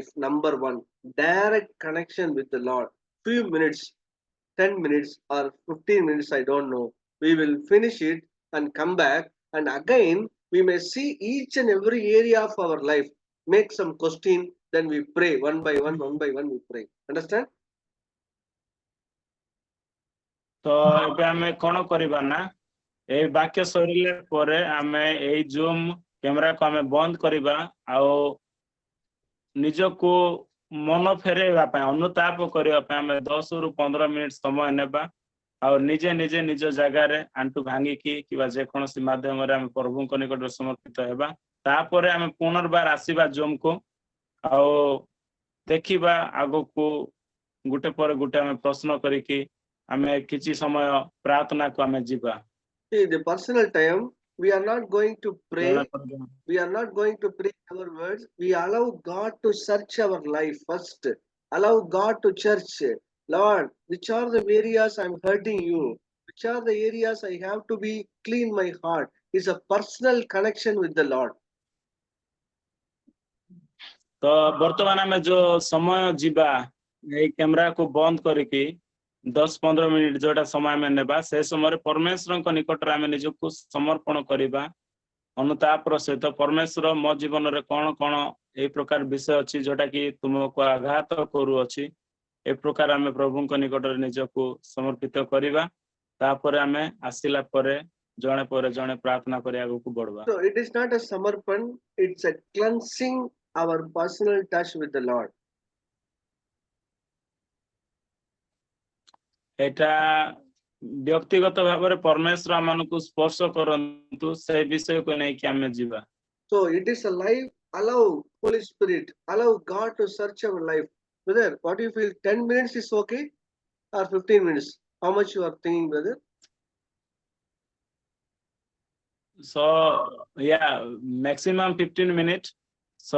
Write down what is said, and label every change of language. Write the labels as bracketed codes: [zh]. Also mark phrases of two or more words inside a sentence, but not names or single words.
[en] Number one, direct connection with the Lord. Few minutes, 10 minutes or 15 minutes, I don't know. We will finish it and come back, and again we may see each and every area of our life, make some question, then we pray one by one we pray. Understand? [or] ତ ଏବେ ଆମେ କଣ କରିବା ନା ଏଇ ବାକ୍ୟ ସରିଲା ପରେ ଆମେ ଏଇ ଜୁମ୍ କ୍ୟାମେରାକୁ ଆମେ ବନ୍ଦ କରିବା ଆଉ ନିଜକୁ ମନ ଫେରେଇବା ପାଇଁ ଅନୁତାପ କରିବା ପାଇଁ ଆମେ 10 ରୁ 15 ମିନିଟ୍ ସମୟ ନେବା ଆଉ ନିଜେ ନିଜେ ନିଜ ଜାଗାରେ ଆଣ୍ଠୁ ଭାଙ୍ଗିକି କିମ୍ବା ଯେକୌଣସି ମାଧ୍ୟମରେ ଆମେ ପ୍ରଭୁଙ୍କ ନିକଟରେ ସମର୍ପିତ ହେବା ତାପରେ ଆମେ ପୁନର୍ବାର ଆସିବା ଜୁମ୍କୁ ଆଉ ଦେଖିବା ଆଗକୁ ଗୋଟେ ପରେ ଗୋଟେ ଆମେ ପ୍ରଶ୍ନ କରିକି ଆମେ କିଛି ସମୟ ପ୍ରାର୍ଥନାକୁ ଆମେ ଯିବା [en] See, the personal time, we are not going to pray. [or] ଜଣା ପଡିବ [en] We are not going to pray our words. We allow God to search our life first. Allow God to search. Lord, which are the areas I'm hurting you? Which are the areas I have to be clean my heart? Is a personal connection with the Lord. [or] ତ ବର୍ତ୍ତମାନ ଆମେ ଯୋଉ ସମୟ ଯିବା ଏଇ କ୍ୟାମେରାକୁ ବନ୍ଦ କରିକି 10-15 ମିନିଟ୍ ଯୋଉଟା ସମୟ ଆମେ ନେବା ସେ ସମୟରେ ପରମେଶ୍ୱରଙ୍କ ନିକଟରେ ଆମେ ନିଜକୁ ସମର୍ପଣ କରିବା ଅନୁତାପର ସହିତ ପରମେଶ୍ୱର ମୋ ଜୀବନରେ କଣ କଣ ଏଇ ପ୍ରକାର ବିଷୟ ଅଛି ଯୋଉଟା କି ତୁମକୁ ଆଘାତ କରୁଅଛି ଏ ପ୍ରକାର ଆମେ ପ୍ରଭୁଙ୍କ ନିକଟରେ ନିଜକୁ ସମର୍ପିତ କରିବା ତାପରେ ଆମେ ଆସିଲା ପରେ ଜଣେ ପ୍ରାର୍ଥନା କରି ଆଗକୁ ବଢିବା [en] So it is not a samarpan, it's a cleansing our personal touch with the Lord. [or] ଏଟା ବ୍ୟକ୍ତିଗତ ଭାବରେ ପରମେଶ୍ୱର ଆମମାନଙ୍କୁ ସ୍ପର୍ଶ କରନ୍ତୁ ସେ ବିଷୟକୁ ନେଇକି ଆମେ ଯିବା [en] So it is a life. Allow Holy Spirit, allow God to search our life. Brother, what do you feel? 10 minutes is okay or 15 minutes? How much you are thinking, brother? so yeah maximum 15 minutes so